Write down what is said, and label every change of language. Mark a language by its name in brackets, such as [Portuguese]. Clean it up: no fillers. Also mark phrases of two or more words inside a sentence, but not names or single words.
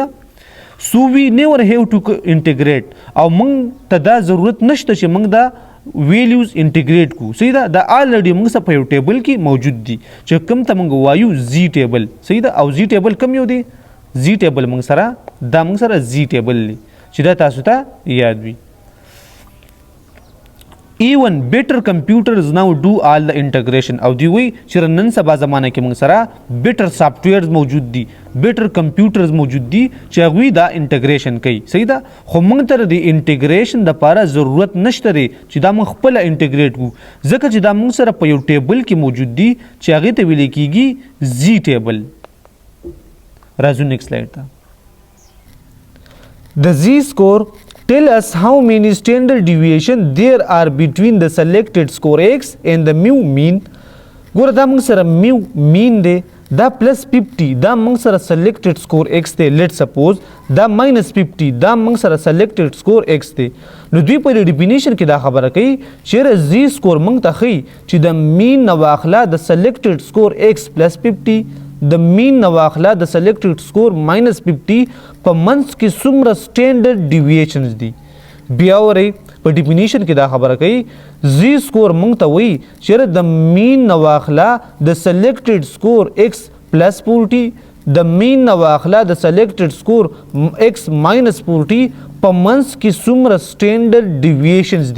[English] so we never have to integrate [Pashto] او موږ ته دا ضرورت نشته چې موږ دا ویلیوز انټیګریټ کو. صحیح ده. دا آلریډي موږ سره په یو ټیبل کې موجود دي چې کوم ته موږ وایو [English] Z table. [Pashto] صحیح ده. او [English] Z table [Pashto] کوم یو دی؟ [English] Z table [Pashto] موږ سره دا موږ سره [English] Z table [Pashto] دی چې دا تاسو ته یاد وي. [English] Even better computers now do all the integration [Pashto] او دی وی چې نن سبا زمانه کې موږ سره [English] better softwares [Pashto] موجود دي [English] better computers [Pashto] موجود دي چې هغوی دا انټیګریشن کوي. صحیح ده. خو موږ ته د انټیګریشن دپاره ضرورت نشته دی چې دا موږ خپله انټیګریټ کړو ځکه چې دا موږ سره په یو ټیبل کې موجود دي چې هغې ته ویلی کېږي [English] Z table. [Pashto] راځو [English] next slide [Pashto] ته. [English] The Z-score tell us how many standard deviation there are between the selected score x and the mu mean. [Pashto] ګوره دا موږ سره [English] mu mean [Pashto] دی دا پلس 50 دا موږ سره [English] selected score x [Pashto] دی. [English] let suppose [Pashto] دا minus 50 دا موږ سره [English] selected score x [Pashto] دی. نو دوی په ډیفینیشن کې دا خبره کوي چې [English] Z score [Pashto] موږ ته ښیي چې د mean نه واخله د [English] selected score x plus 50 [Pashto] د مین نه واخله د [English] selected score [Pashto] ماینس 50 په منځ کې څومره [English] standard deviations [Pashto] دي. بیا ورئ په ډیفینیشن کې دا خبره کوي [English] Z score [Pashto] موږ ته وایي چې د مین نه واخله د [English] selected score x plus 40 [Pashto] د مین نه واخله د [English] selected score x minus 40 [Pashto] په منځ کې څومره [English] standard deviations [Pashto] دي.